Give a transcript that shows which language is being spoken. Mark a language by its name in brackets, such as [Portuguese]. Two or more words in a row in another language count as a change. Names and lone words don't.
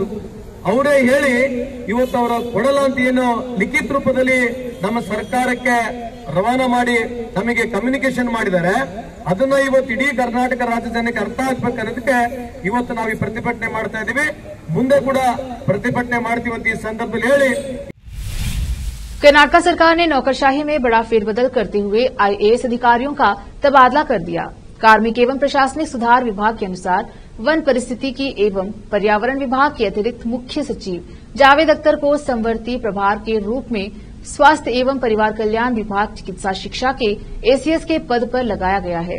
[Kannada] ಅವರೇ ಹೇಳಿ ಇವತ್ತು ಅವರ ಕೊಡಲ್ಲ ಅಂತ ಏನು ಲಿಖಿತ ರೂಪದಲ್ಲಿ ನಮ್ಮ ಸರ್ಕಾರಕ್ಕೆ ರವಾನಾ ಮಾಡಿ ನಮಗೆ ಕಮ್ಯುನಿಕೇಶನ್ ಮಾಡಿದ್ದಾರೆ. ಅದನ್ನ ಇವತ್ತು ಇಡೀ ಕರ್ನಾಟಕ ರಾಜ್ಯ ಜನಕ್ಕೆ ಅರ್ಥ ಆಗ್ಬೇಕನ್ನೋದಕ್ಕೆ ಇವತ್ತು ನಾವು ಈ ಪ್ರತಿಭಟನೆ ಮಾಡ್ತಾ ಇದೀವಿ. ಮುಂದೆ ಕೂಡ ಪ್ರತಿಭಟನೆ ಮಾಡ್ತೀವಿ ಅಂತ ಈ ಸಂದರ್ಭದಲ್ಲಿ ಹೇಳಿ. [Hindi] कर्नाटक सरकार ने नौकरशाही में बड़ा फेरबदल करते हुए IAS अधिकारियों का तबादला कर दिया। कार्मिक एवं प्रशासनिक सुधार विभाग के अनुसार वन परिस्थितिकी एवं पर्यावरण विभाग के अतिरिक्त मुख्य सचिव जावेद अख्तर को समवर्ती प्रभार के रूप में स्वास्थ्य एवं परिवार कल्याण विभाग चिकित्सा शिक्षा के एसीएस के पद पर लगाया गया है।